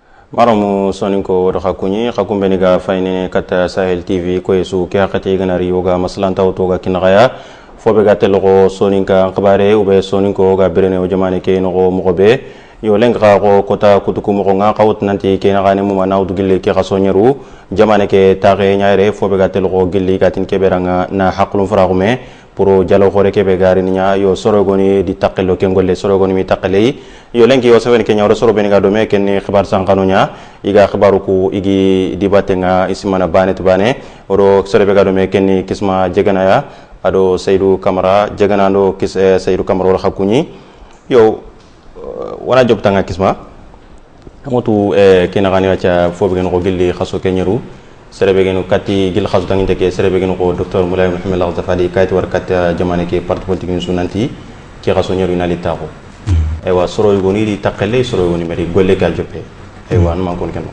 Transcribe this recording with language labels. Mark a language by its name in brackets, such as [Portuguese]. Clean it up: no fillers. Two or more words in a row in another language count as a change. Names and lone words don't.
[Soninke] maramu soninko doxa kuñi xa kumbeniga fayne kata Sahel TV koye su ke xaqati ganari yoga maslanta toga kinaxaya fobe ga teloxo soninka xabare ube soninko ga berene o jamane ke noxo moxobe yo leng xa xo kota kutuku moxonga xa wutnanti ke naxane muma nawdu gilli ke xa soñeru jamane ke taxe ñayre fobe ga teloxo gilli gatin keberanga na xaqlum faraxume pour jalo xore kebe gari nya yo sorogoni di takelo ke ngolle sorogoni mi takele yo lenki yo seven ke nyawro soro beniga do me ken xibar sankanu nya iga xibaru ku igi dibate nga isimana banet bane oro soro be gado me ken kisma jegana ya ado Seydou Camara jegana do kis Seydou Camara wala xakuni yo wala job tanga kisma amotu ken gani wacha fobe gen ko gilli xaso kenyeru serebegenu kati gil khasu tanginte ke serebegenu ko docteur Moulay Mohamed Al-Zafadi kayit war kat jamane ke [French] parti politique [Soninke] ni sunanti ki khaso nyeru inali taxo aywa soro yogoni di takale soro yogoni mari golle ka joppe aywa man kon ken